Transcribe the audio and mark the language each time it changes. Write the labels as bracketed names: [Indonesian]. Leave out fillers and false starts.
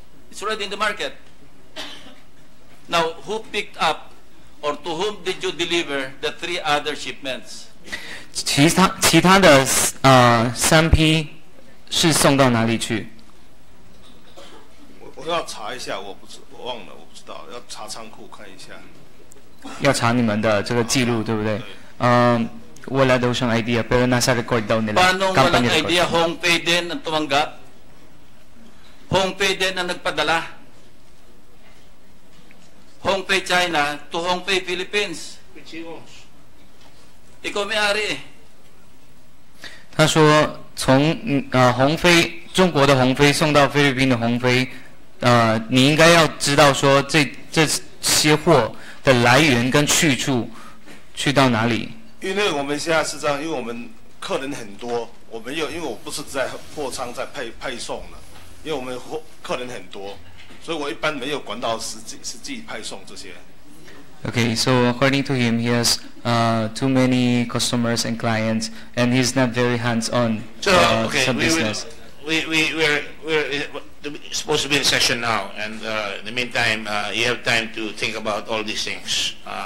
[English] It's already in the market. Now, who picked up or to whom did you deliver the 3 other shipments? [Chinese] 其他的3批是送到哪里去？我要查一下，我忘了，我不知道，要查仓库看一下。要查你们的这个记录，对不对？ [Filipino] wala daw siyang idea pero nasa record daw nila. Paano walang idea? Hong Pei din ang tumanggap? Hong Pei din ang nagpadala? [English] Hong Pei China to Hong Pei Philippines. [Filipino] Ikaw may-ari [Chinese] 他说从鸿飞中国的鸿飞送到菲律宾的鸿飞，你应该要知道说这些货的来源跟去处去到哪里。因为我们现在是这样，因为我们客人很多，我们因为我不是在货仓在配送了，因为我们客人很多，所以我一般没有管到实际派送这些。 [English] Okay, so according to him, he has too many customers and clients, and he's not very hands-on some business. We're supposed to be in session now, and in the meantime, you have time to think about all these things.